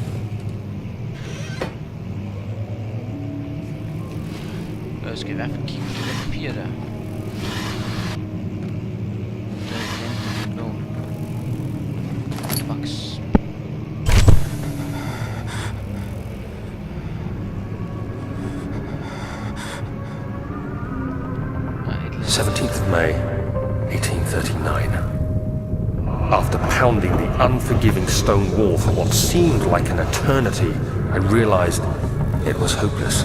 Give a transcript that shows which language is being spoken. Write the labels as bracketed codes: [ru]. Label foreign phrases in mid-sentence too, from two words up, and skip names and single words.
[da] Jeg skal i hvert fald kigge på det der papir der. Der er den blå. Box. [en] 17th of May, 1839. After pounding the unforgiving stone wall for what seemed like an eternity, I realized it was hopeless.